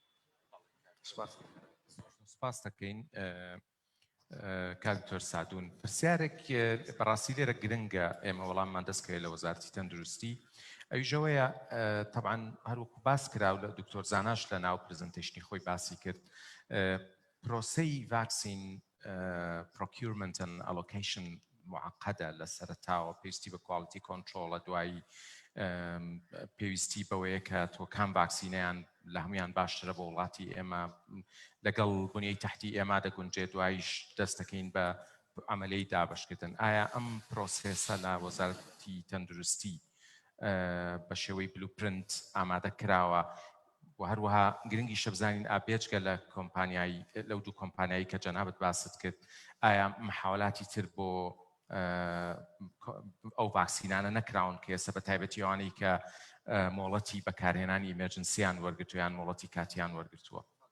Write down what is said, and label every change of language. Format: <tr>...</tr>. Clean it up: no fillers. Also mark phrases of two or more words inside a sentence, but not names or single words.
<ckb>سپاس دەکەین کاکتۆر سادون پرسیارێک بەڕاستی لێرە گرنگە ئێمە وەڵاممان دەستکەوێت لە وەزارەتی تەندروستی ئەویژەوەیە طبعاً هەروەکو باس کراو لە دکتۆر زاناش لە ناو پرزنتیشنی خۆی باسی کرد پرۆسەی ڤاکسین</ckb> <en>procurement and allocation</en> <ckb>معقدە لە سەرەتاوە پێویستی بە کواڵیتی کۆنترۆڵە دوایی پێویستی بەوەیە کە تۆ کام ڤاکسینەیان لە هەمویان باشترە بۆ وڵاتی ئێمە لەگەڵ بنیەی تەحتی ئێمە دەگونجێت دواییش دەست دەکەین بە عملەی دابشکردن. ئایا ئەم پرۆسێسە لە وەزارەتی تەندروستی بە شێوەی بلوپرنت ئامادە کراوە و هەروەها گرنگی شەبزانین ئابێجگە لە کۆمپانیایی لەو دوو کۆمپانیایی کە جەنابەت باست کرد ئایا محاولاتی تر بۆ ئەو ڤاکسینانە نەکراون کە ئێستا بە تایبەتی ئەوانەی کە مۆڵەتی بەکارهێنانی ئیمەرجنسیان وەرگرتویان مۆڵەتی کاتیان وەرگرتووە؟</ckb>